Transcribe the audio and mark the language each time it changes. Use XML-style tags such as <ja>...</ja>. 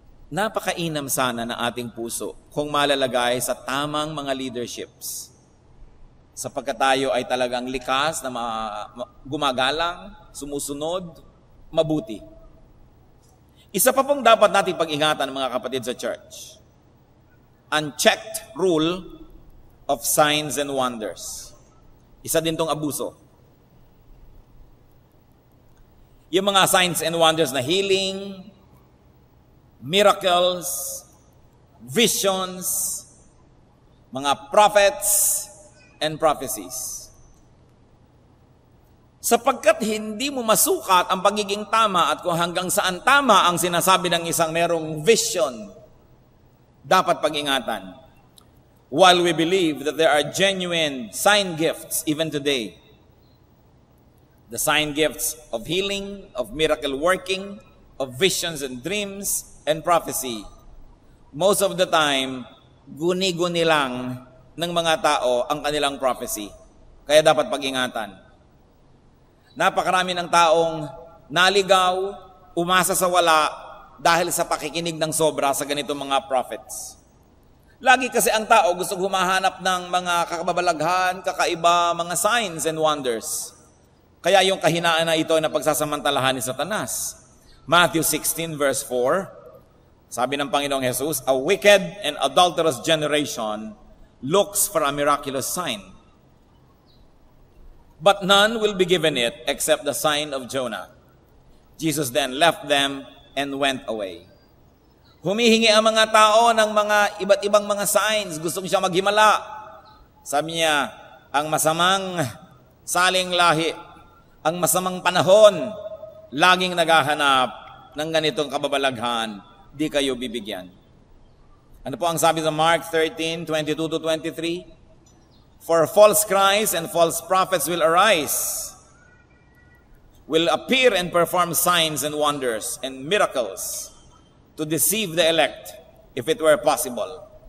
<tl>Napakainam sana ng ating puso kung malalagay sa tamang mga leaderships. Sapagkat tayo ay talagang likas na gumagalang, sumusunod, mabuti. Isa pa pong dapat nating pag-ingatan mga kapatid sa church.</tl> <en>Unchecked rule of signs and wonders.</en> <tl>Isa din tong abuso. Yung mga</tl> <en>signs and wonders na healing, miracles, visions, mga prophets, and prophecies.</en> <tl>Sapagkat hindi mo masukat ang pagiging tama at kung hanggang saan tama ang sinasabi ng isang merong vision, dapat pag-ingatan.</tl> <en>While we believe that there are genuine sign gifts even today, the sign gifts of healing, of miracle working, of visions and dreams, and prophecy, most of the time,</en> <tl>guni-guni lang ng mga tao ang kanilang</tl> <en>prophecy.</en> <tl>Kaya dapat pag-ingatan. Napakarami ng taong naligaw, umasa sa wala dahil sa pakikinig ng sobra sa ganitong mga prophets. Lagi kasi ang tao gusto humahanap ng mga kakababalaghan, kakaiba, mga</tl> <en>signs and wonders.</en> <tl>Kaya yung kahinaan na ito na pagsasamantalahan ni Satanas.</tl> <en>Matthew 16 verse 4,</en> <tl>sabi ng Panginoong Jesus,</tl> <en>"A wicked and adulterous generation looks for a miraculous sign. But none will be given it except the sign of Jonah." Jesus then left them and went away.</en> <tl>Humihingi ang mga tao ng mga iba't ibang mga signs. Gustong siya maghimala. Sabi niya, ang masamang saling lahi, ang masamang panahon, laging naghahanap ng ganitong kababalaghan, di kayo bibigyan. Ano po ang sabi sa Mark 13:22-23?</tl> <en>For false Christs and false prophets will arise, will appear and perform signs and wonders and miracles to deceive the elect, if it were possible.</en>